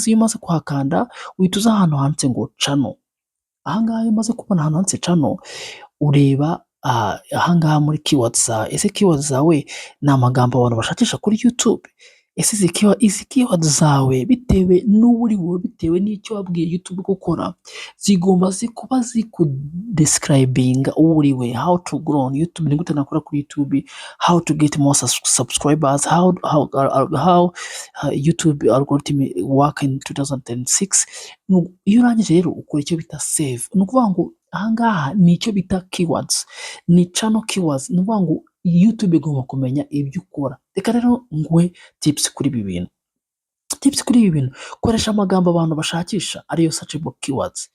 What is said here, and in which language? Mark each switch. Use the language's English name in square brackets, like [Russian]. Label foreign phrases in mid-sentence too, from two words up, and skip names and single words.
[Kinyarwanda] Iyo umaze kuhakanda uhita uza ahantu handitse ngo channel. Aha ngaha iyo umaze kubona ahantu handitse channel, ureba aha ngaha muri keywords zawe. Ese keywords zawe ni amagambo abantu bashakisha kuri YouTube? Ese izi keywords zawe bitewe n'uri wowe, bitewe n'icyo wabwiye YouTube gukora, zigomba kuba describing uri we, [English] how to grow on YouTube, [Kinyarwanda] ni gute nakora kuri YouTube, [English] how to get more subscribers, how YouTube algorithm work in 2006. [Kinyarwanda] Iyo urangije rero ukora icyo bita save. Ni ukuvuga ngo aha ngaha ni icyo bita keywords, ni [English] channel keywords. [Kinyarwanda] Ni ukuvuga ngo YouTube igomba kumenya ibyo ukora. Reka rero nguhe tips kuri ibi bintu. Koresha amagambo abantu bashakisha, ariyo [English] searchable keywords.